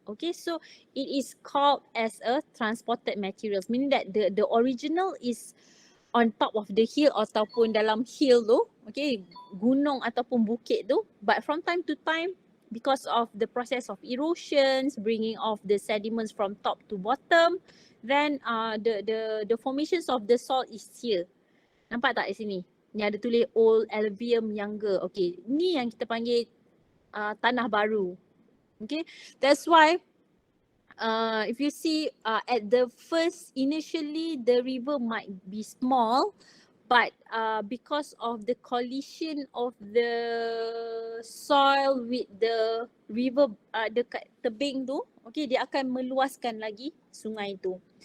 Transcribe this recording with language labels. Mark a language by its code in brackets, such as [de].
[en] Okay, so it is called as a transported materials, meaning that the original is on top of the hill [ms] ataupun dalam hill tu, [en] okay, [ms] gunung ataupun bukit tu, [en] but from time to time, because of the process of erosions, bringing off the sediments from top to bottom, then the formations of the soil is here. [ms] Nampak tak di sini? Ni ada tulis old alluvium younger. Okay, ni yang kita panggil tanah baru. [en] Okay, that's why if you see at the first, initially the river might be small, but because of the collision of the soil with the river [ms] dekat tebing tu, [en] okay, [ms] dia akan meluaskan lagi sungai tu.